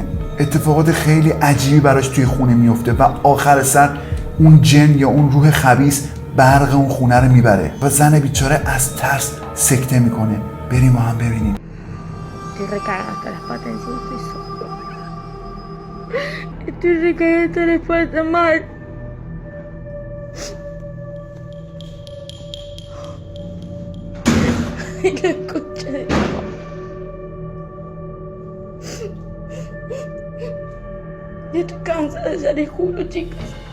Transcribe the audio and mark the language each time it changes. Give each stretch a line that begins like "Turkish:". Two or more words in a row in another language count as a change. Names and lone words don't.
Persian: اتفاقات خیلی عجیبی براش توی خونه میفته و آخر سر اون جن یا اون روح خبیث برق اون خونه رو میبره و زن بیچاره از ترس سکته میکنه. بریم با هم ببینیم.
Spanish: Estoy recargada hasta las patas, encima estoy sola. Estoy recargada hasta las patas mal. Ay, la concha de... Ya estoy cansada, ya les juro, chicas.